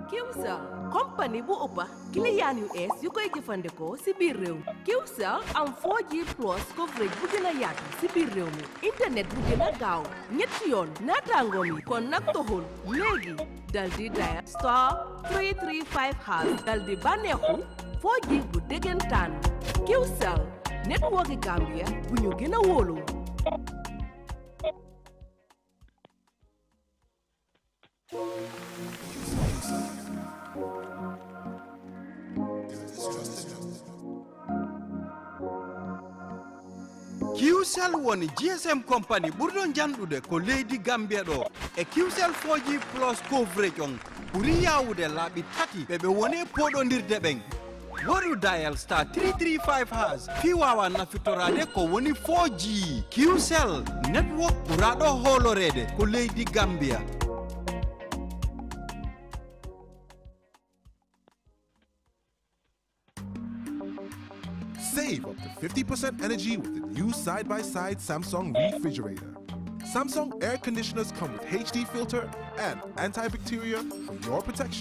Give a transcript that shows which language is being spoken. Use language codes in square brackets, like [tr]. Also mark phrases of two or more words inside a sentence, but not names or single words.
[wo] Qcell compagnie bu ëppa client yu ees yu koy jëfandikoo si biir réew mi Qcell am [en] 4G plus coverage [wo] bu gën a yaatu si biir réew mi internet bu gën a gaaw ñetti yoon naataangoom yi kon nag toxul léegi dal di dial *335# dal di bànneexu 4G bu déggantaan Qcell network Gambia bu ñu gën a wóolu [ff] Qcell woni [en] GSM company [ff] ɓurɗo janɗude ko leydi Gambia ɗo e Qcell [en] 4G plus coverage [ff] on ɓuri yawude laaɓi tati ɓe woni poɗodirde ɓen waɗu dial *335# fi wawa nafitorade ko woni 4G Qcell network ɓuraɗo holorede ko leydi Gambia. [en] Save up to 50% energy with the new side-by-side Samsung refrigerator. Samsung air conditioners come with HD filter and antibacterial for your protection.